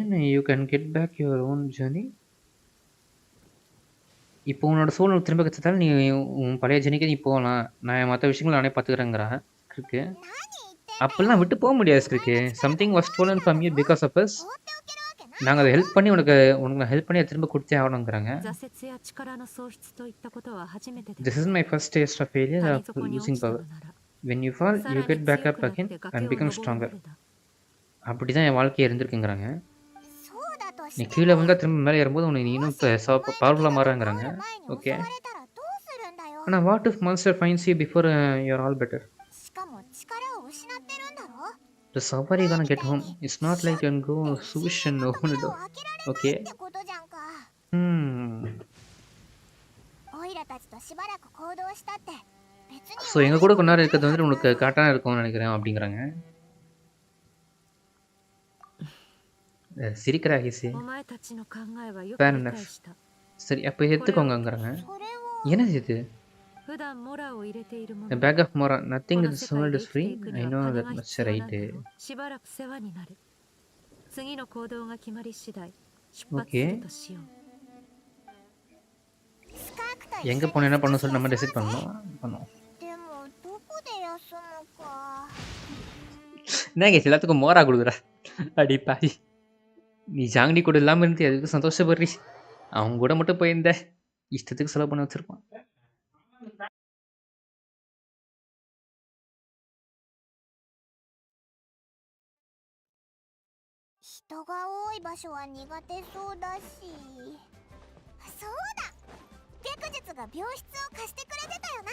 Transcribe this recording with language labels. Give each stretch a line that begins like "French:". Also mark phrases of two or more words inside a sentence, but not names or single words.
English: again you can get back your own journey
Tamil: இப்போ உன்னோட சூழ்நிலை திரும்ப கிடைச்சதால நீ உன் பழைய ஜெனிக்கு நீ போகலாம் நான் மற்ற விஷயங்களை நானே பார்த்துக்கிறேங்கிறா இருக்கு அப்பெல்லாம் விட்டு போக முடியாது இருக்கு
English: something was stolen from you because of us
Tamil: நாங்கள் அதை ஹெல்ப் பண்ணி உனக்கு ஹெல்ப் பண்ணி அதை திரும்ப கொடுத்தே ஆகணுங்கிறாங்க
Japanese: 挫折や力の喪失といったことは初めてで
English: This
Japanese: は
English: is
Japanese: ない。
English: my first taste of failure
Japanese: 谷
English: of
Japanese: 底に落
English: losing
Japanese: ちた
English: power
Japanese: のなら、
English: when you fall
Japanese: さ
English: you
Japanese: ら
English: get
Japanese: に
English: back
Japanese: 強
English: up
Japanese: くなっ
English: again
Japanese: て
English: and
Japanese: 崖を
English: become
Japanese: 登る
English: stronger
Japanese: までだ。
Tamil: அப்படி தான் என் வாழ்க்கை இருந்திருக்குங்கிறாங்க
Japanese: そうだとし
Tamil: நீ
Japanese: て
Tamil: கீழே
Japanese: も、
Tamil: விழுந்தா திரும்ப மேலே ஏறும்போது உனக்கு நீ
Japanese: も
Tamil: இன்னும்
Japanese: し
Tamil: இப்போ
Japanese: お前の
Tamil: பவர்ஃபுல்லாக
Japanese: 手が
Tamil: மாறுறாங்கிறாங்க
Japanese: 関わる前に襲
Tamil: ஓகே
Japanese: われたらどうするんだよ。
English: ஆனால் what if monster finds you before you're all better
Japanese: しかも力を失ってるんだろ。
English: The safari
Japanese: 前
English: gonna
Japanese: み
English: get
Japanese: たい
English: home.
Japanese: に
English: It's
Japanese: シ
English: not
Japanese: ュ
English: like you can
Japanese: ッ
English: go
Japanese: て
English: swoosh
Japanese: 深淵
English: and
Japanese: の
English: open the
Japanese: 扉を
English: door.
Japanese: 開けられない
English: Okay.
Japanese: ってことじゃんか。オイラたちとしばらく行動したって別に
Tamil: ஸோ எங்கள் கூட கொஞ்ச நேரம் இருக்கிறது வந்துட்டு உனக்கு கரெக்டாக இருக்கும்னு நினைக்கிறேன் அப்படிங்கிறாங்க சிரிக்கிறா ஹிசி
Japanese: お前たちの考えはよく
English: Fair
Japanese: 理
English: enough.
Japanese: 解した。
Tamil: சரி அப்போ எடுத்துக்கோங்கங்கிறாங்க
Japanese: それは
Tamil: என்னது இது
Japanese: 普段モラを入れているも
English: A
Japanese: の。
English: bag of mora.
Japanese: こ
English: Nothing
Japanese: の
English: in this
Japanese: 世界
English: world
Japanese: で
English: is
Japanese: 生きて
English: free.
Japanese: いく
English: I
Japanese: には
English: know
Japanese: 金
English: that
Japanese: が
English: much
Japanese: 必要なん
English: right.
Japanese: だろう。しばらく世話になる。次の行動が決まり次第、出発するとしよう。スカークと一緒に
Tamil: எங்கே போனால் என்ன பண்ணணும்
Japanese: 少し
Tamil: சொல்லி நம்ம
Japanese: 休
Tamil: டிசைட்
Japanese: もうぜ。
Tamil: பண்ணணும்
Japanese: でもどこで休むか。
Tamil: என்ன கேஸ் எல்லாத்துக்கும் மோரா கொடுக்குறா அடி பாதி நீ ஜாங்கடி கூட இல்லாமல் இருந்து அதுக்கு சந்தோஷப்படுறி அவங்க கூட மட்டும் போயிருந்த இஷ்டத்துக்கு செலவு பண்ண வச்சிருப்பான்
Japanese: 人が多い場所は苦手そうだし。そうだ、白術が病室を貸してくれてたよな。